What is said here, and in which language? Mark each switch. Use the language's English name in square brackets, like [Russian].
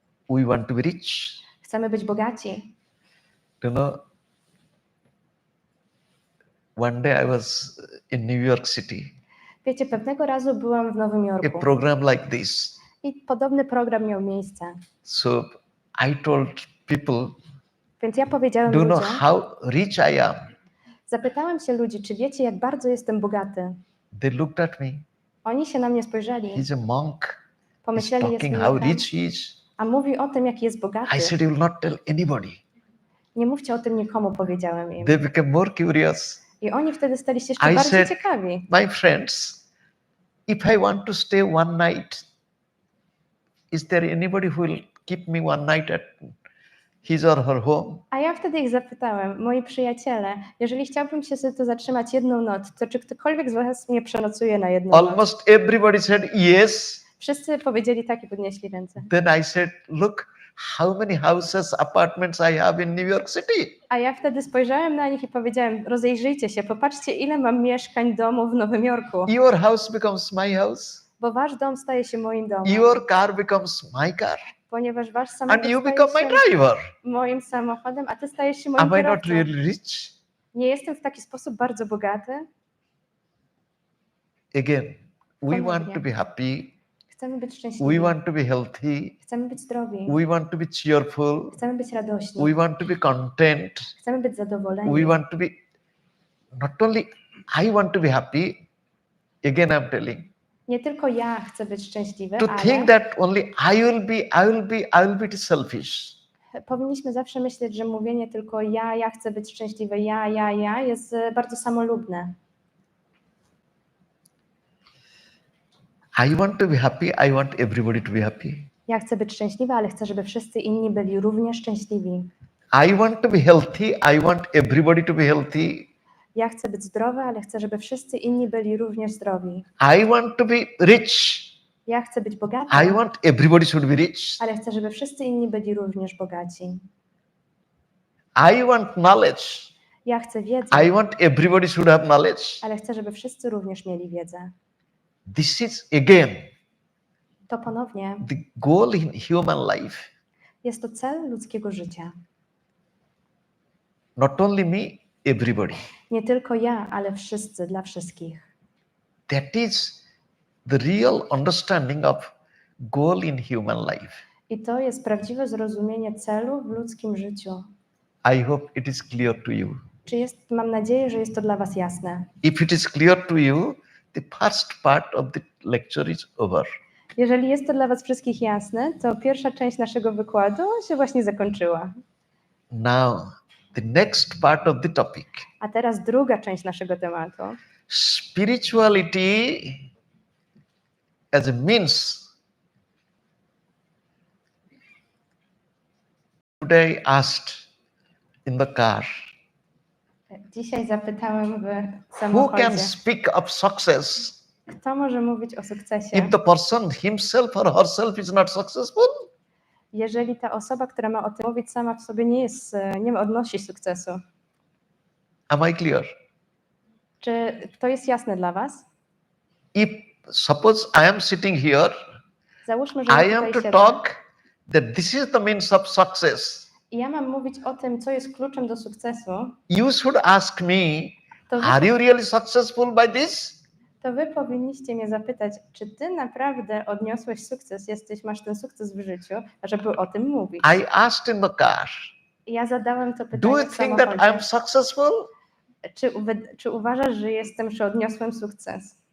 [English] We want to be rich. [Polish] Chcemy być bogaci. [English] You know, one day I was in New York City. [Polish] Wiecie, pewnego razu byłam w Nowym [English] A [Polish] Jorku [English] program like this. [Polish] i podobny program miał miejsce. [English] So I told people, [Polish] Więc ja powiedziałem [English] do you know [Polish] ludziom, [English] how rich I am? [Polish] zapytałem się ludzi, czy wiecie, jak bardzo jestem bogaty. [English] They looked at me. [Polish] Oni się na mnie spojrzeli, [English] He's a monk. He's [Polish] pomyśleli, jest [English] talking how [Polish] mnichem, [English] rich he is. [Polish] a mówi o tym, jaki jest bogaty. [English] I said, you will not tell anybody. [Polish] Nie mówcie o tym nikomu, powiedziałem im. [English] They became more curious. [Polish] I oni wtedy stali się jeszcze [English] I [Polish] bardziej [English] said, [Polish] ciekawi. [English] my friends, if I want to stay one night, is there anybody who will keep me one night at his or her home? [Polish] A ja wtedy ich zapytałem, moi przyjaciele, jeżeli chciałbym się sobie tu zatrzymać jedną noc, to czy ktokolwiek z was mnie przenocuje na jedną noc? [English] Almost everybody said yes. [Polish] Wszyscy powiedzieli tak i podnieśli ręce. [English] Then I said, look, how many houses, apartments I have in New York City. [Polish] A ja wtedy spojrzałem na nich i powiedziałem, rozejrzyjcie się, popatrzcie, ile mam mieszkań, domów w Nowym Jorku. [English] Your house becomes my house. [Polish] Bo wasz dom staje się moim domem. [English] Your car becomes my car. [Polish] Ponieważ wasz [English] And [Polish] samochód [English] you [Polish] staje [English] become my [Polish] się [English] driver. [Polish] moim samochodem, a ty stajesz się moim [English] Am I not [Polish] kierowcą. [English] really rich? [Polish] Nie jestem w taki sposób bardzo bogaty. [English] Again, we [Polish] Ponownie. [English] want to be happy. [Polish] Chcemy być [English] We [Polish] szczęśliwi. [English] want to be healthy. [Polish] Chcemy być zdrowi. [English] We want to be cheerful. [Polish] Chcemy być radośni. [English] We want to be content. [Polish] Chcemy być zadowoleni. [English] We want to be, not only I want to be happy, again I'm telling, [Polish] Nie tylko ja chcę być szczęśliwy, [English] to think [Polish] ale [English] that only I will be selfish. [Polish] powinniśmy zawsze myśleć, że mówienie tylko ja chcę być szczęśliwy, ja jest bardzo samolubne. [English] I want to be happy. I want everybody to be happy. [Polish] Ja chcę być szczęśliwy, ale chcę, żeby wszyscy inni byli równie szczęśliwi. [English] I want to be healthy. I want everybody to be healthy. [Polish] Ja chcę być zdrowy, ale chcę, żeby wszyscy inni byli również zdrowi. [English] I want to be rich. [Polish] Ja chcę być bogaty, [English] I want everybody should be rich. [Polish] ale chcę, żeby wszyscy inni byli również bogaci. [English] I want knowledge. [Polish] Ja chcę wiedzy, [English] I want everybody should have knowledge. [Polish] ale chcę, żeby wszyscy również mieli wiedzę. [English] This is again [Polish] To ponownie [English] the goal in human life. [Polish] jest to cel ludzkiego życia. [English] Not only me, everybody. [Polish] Nie tylko ja, ale wszyscy, dla wszystkich. [English] That is the real understanding of goal in human life. [Polish] I to jest prawdziwe zrozumienie celu w ludzkim życiu. [English] I hope it is clear to you. [Polish] Mam nadzieję, że jest to dla was jasne. [English] If it is clear to you, the first part of the lecture is over. [Polish] Jeżeli jest to dla was wszystkich jasne, to pierwsza część naszego wykładu się właśnie zakończyła. [English] Now, the next part of the topic. [Polish] A teraz druga część naszego tematu. [English] Spirituality as a means. Today I asked in the car, [Polish] Dzisiaj zapytałem w [English] who [Polish] samochodzie, [English] can speak of success [Polish] kto może mówić o sukcesie, [English] if the person himself or herself is not successful? [Polish] jeżeli ta osoba, która ma o tym mówić, sama w sobie nie odnosi sukcesu. [English] Am I clear? [Polish] Czy to jest jasne dla was? [English] If suppose I am sitting here, [Polish] Załóżmy, że ja [English] I am [Polish] tutaj [English] to [Polish] siedzę [English] talk that this is the means of success. [Polish] i ja mam mówić o tym, co jest kluczem do sukcesu, [English] You should ask me, [Polish] to wy, [English] are you really successful by this? [Polish] to wy powinniście mnie zapytać, czy ty naprawdę odniosłeś sukces, masz ten sukces w życiu, żeby o tym mówić. [English] I asked in the car, [Polish] I ja zadałem to [English] do [Polish] pytanie [English] you [Polish] w [English] think that I am [Polish] samochodzie. [English] successful? [Polish] Czy uważasz, że czy odniosłem sukces?